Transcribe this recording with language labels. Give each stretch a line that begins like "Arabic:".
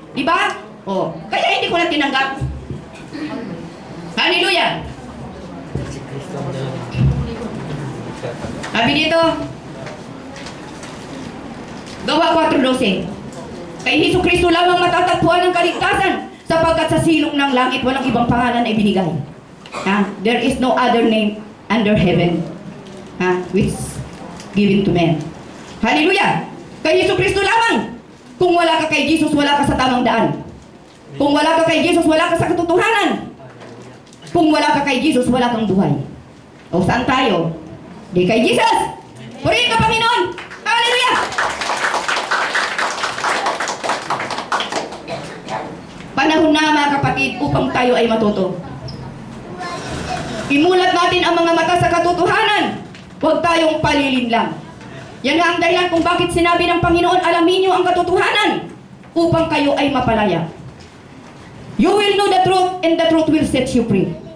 Filipino: Diba? Kaya hindi ko na tinanggap. Hallelujah! Sabi dito, Gawa 4:12. Kay Hesus Kristo lamang matatagpuan ang kaligtasan, sapagkat sa silong ng langit walang ibang pangalan ay binigay.
English: There is no other name under heaven which given to men.
Filipino: Hallelujah! Kay Hesus Kristo lamang. Kung wala ka kay Jesus, wala ka sa tamang daan. Kung wala ka kay Jesus, wala ka sa katotohanan. Kung wala ka kay Jesus, wala kang buhay. O saan tayo? Di kay Jesus! Purihin ka, Panginoon! Hallelujah! Panahon panahon na mga kapatid upang tayo ay matuto. Imulat natin ang mga mata sa katotohanan. Huwag tayong palilinlang. Yan nga ang dahilan kung bakit sinabi ng Panginoon, alamin niyo ang katotohanan upang kayo ay mapalaya.
English: You will know the truth and the truth will set you free.